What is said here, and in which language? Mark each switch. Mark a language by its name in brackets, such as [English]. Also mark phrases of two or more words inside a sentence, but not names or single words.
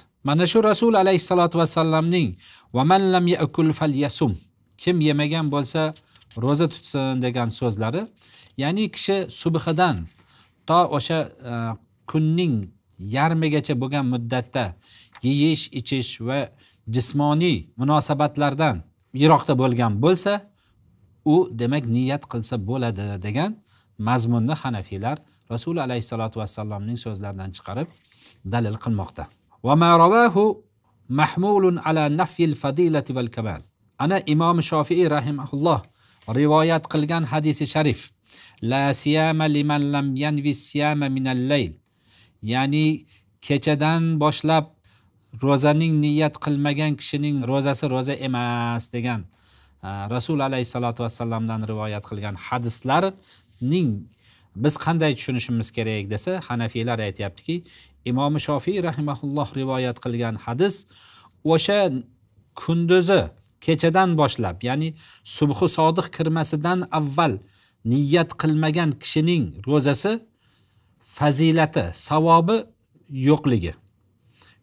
[Uzbek] Mana shu Rasul [Arabic] عليه الصلاة والسلام "ومن لم يأكل فليصم", [Uzbek] kim yemagan bo'lsa roza tutsin degan so'zlari, ya'ni kishi subhidan to o'sha kunning yarmigacha bo'lgan muddatda yeyish, ichish va jismoniy munosabatlardan yiroqda bo'lgan bo'lsa, u demak niyat qilsa bo'ladi degan mazmunni Hanafiylar Rasul [Arabic] عليه الصلاة والسلام [Uzbek] so'zlaridan chiqarib dalil qilmoqda. [Arabic] وما رواه محمول على نفي الفضيلة والكمال. [Uzbek] Ana Imom Shofiy rahimahulloh rivoyat qilgan hadisi sharif: [Arabic] لا صيام لمن لم ينو صيام من الليل. [Uzbek] Ya'ni kechadan boshlab ro'zaning niyat qilmagan kishining ro'zasi ro'za emas degan Rasul [Arabic] عليه الصلاة والسلام [Uzbek] rivoyat qilgan hadislarning biz qanday tushunishimiz kerak desa, Hanafiylar aytayaptiki, Imom Shofiy rahimahulloh rivoyat qilgan hadis o'sha kunduzi kechadan boshlab, ya'ni subhi sodiq kirmasidan avval niyat qilmagan kishining ro'zasi fazilati, savobi yo'qligi.